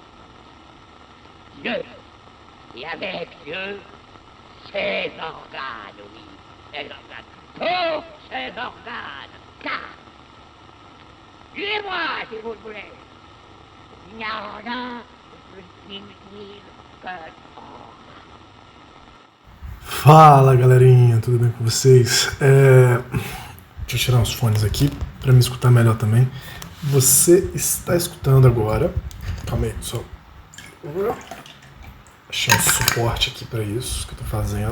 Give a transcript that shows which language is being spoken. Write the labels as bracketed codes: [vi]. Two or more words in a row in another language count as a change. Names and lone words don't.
[fr] Dieu, et avec Dieu, ses organes, oui, ses organes, tous ses organes, car, tuez-moi si vous le voulez, il n'y a rien de plus inutile que l'or. [pt] Fala galerinha, tudo bem com vocês? Deixa eu tirar os fones aqui para me escutar melhor também. Você está escutando agora. Calma aí, só. Achei um suporte aqui para isso que eu tô fazendo.